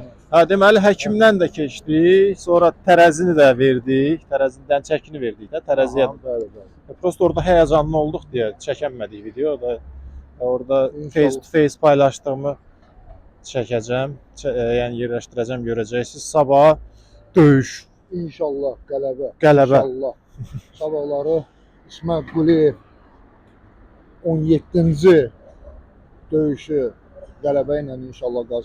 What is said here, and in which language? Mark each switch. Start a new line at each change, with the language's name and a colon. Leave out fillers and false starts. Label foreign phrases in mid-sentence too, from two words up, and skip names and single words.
Azerbaijani: Deməli həkimdən də keçdik. Sonra tərəzini də verdik. Tərəzidən çəkini verdik də tərəziyə. Prosta orada həyəcanlı olduq deyə çəkənmədik video da. Orada
English: face to face
Azerbaijani: paylaşdığımı çəkəcəm. Yəni yerləşdirəcəm, görəcəksiniz. Sabah döyüş. İnşallah qələbə. Qələbə. İnşallah. Sabahları İsmət Quliyev 17-ci döyüşü qələbə ilə inşallah qazanacaq.